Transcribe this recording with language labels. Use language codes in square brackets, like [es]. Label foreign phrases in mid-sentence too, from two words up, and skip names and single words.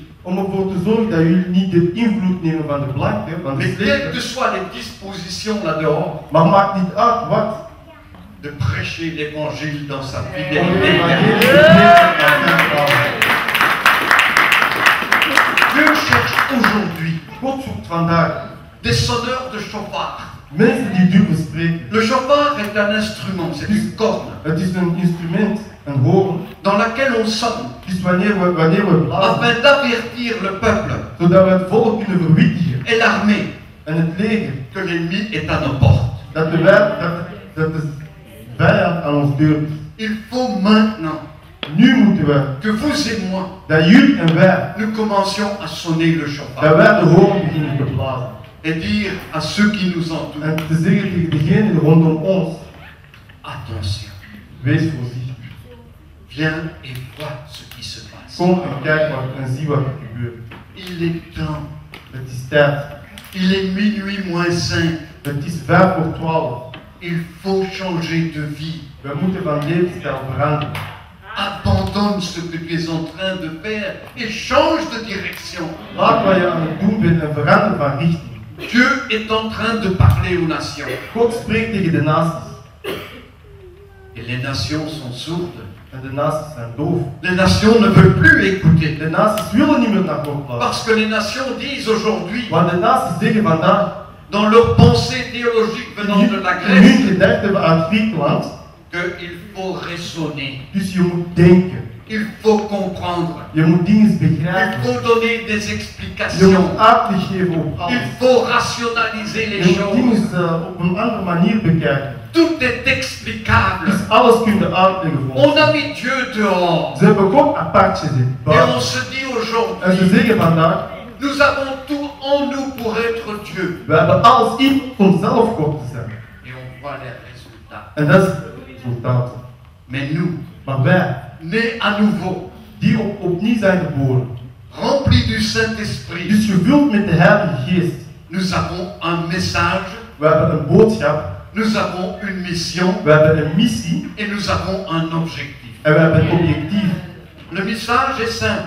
[nl] Om ervoor te zorgen dat jullie niet de invloed nemen van de blanken, van de [fr] Mais quelles que [nl] slechten. [fr] soient les dispositions là dehors, [nl] Maar maakt niet uit wat. [fr] de prêcher l'évangile dans sa [nl] Om het [fr] fidélité. [nl] evangelie te spreken aan zijn vrouwen. [fr] Dieu cherche aujourd'hui [nl] God zoekt vandaag [fr] des sonneurs de chauffard. [nl] mensen die durven spreken. [fr] Le chauffard est un instrument, c'est une corne [nl] Het is een instrument, een hoorn. [fr] dans laquelle on sonne [nl] Dus wanneer we blazen, [fr] afin d'avertir le peuple [nl] zodat we het volk kunnen verwittigen. [fr] et l'armée [nl] En het leger, [fr] que l'ennemi est à nos portes. [nl] dat de vijand aan ons deur is. [fr] Il faut maintenant [nl] Nu moeten we, [fr] que vous et moi, [nl] dat jullie en wij, [fr] nous commencions à sonner le [nl] dat [fr] chauffard [nl] wij de hoorn beginnen te blazen. [fr] et dire à ceux qui nous entourent, [nl] En te zeggen tegen degenen rondom ons, [fr] attention, [nl] wees voorzichtig. [fr] viens et vois ce qui se passe. [nl] Kom en kijk en zie wat er gebeurt. [fr] Il est temps, [nl] Het is tijd. [fr] il est minuit moins 5. [nl] Het is 11:55. [fr] Il faut changer de vie. [nl] We moeten van levensstijl veranderen. [fr] Abandonne ce que tu es en train de faire et change de direction. [nl] Laat wat je aan het doen bent en verander van richting. [fr] Dieu est en train de parler aux nations. [nl] God spreekt tegen de naties. [fr] Et les nations sont sourdes. [nl] En de naties zijn doof. [fr] Les nations ne veulent plus écouter. [nl] De naties willen niet meer naar God luisteren. [fr] Parce que les nations disent aujourd'hui, [nl] Want de naties zeggen vandaag, [fr] dans leur pensée théologique venant de la [nl] in hun [fr] Grèce, [nl] gedachten uit Griekenland, [fr] qu'il faut raisonner, [nl] dus je moet denken. [fr] il faut comprendre, [nl] Je moet dingen [fr] il [nl] begrijpen. [fr] faut donner des [nl] Je [fr] explications, [nl] moet uitleg geven op alles. [fr] il faut rationaliser les [nl] Je moet dingen [fr] choses. [nl] op een andere manier bekijken. [fr] Tout est explicable. [nl] Dus alles kun je uitleggen voor [fr] On [nl] ons. [fr] a mis Dieu dehors. [nl] Ze hebben God apart gezet. [fr] Et [nl] buiten. [fr] on se dit [nl] En ze [fr] aujourd'hui, [nl] zeggen vandaag, [fr] nous avons tout en nous pour être Dieu. [nl] we hebben alles in onszelf God te zijn. [fr] Et on voit les résultats. [nl] En dat is het resultaat. [fr] Mais nous, [nl] Maar wij, [fr] nés à nouveau, [nl] die opnieuw zijn geboren, [fr] remplis du Saint-Esprit, [nl] dus gevuld met de Heilige Geest, [fr] nous avons un message, [nl] we hebben een boodschap, [fr] nous avons une mission [nl] we hebben een missie [fr] et nous avons un objectif. [nl] en we hebben een objectief. [fr] Le message est simple.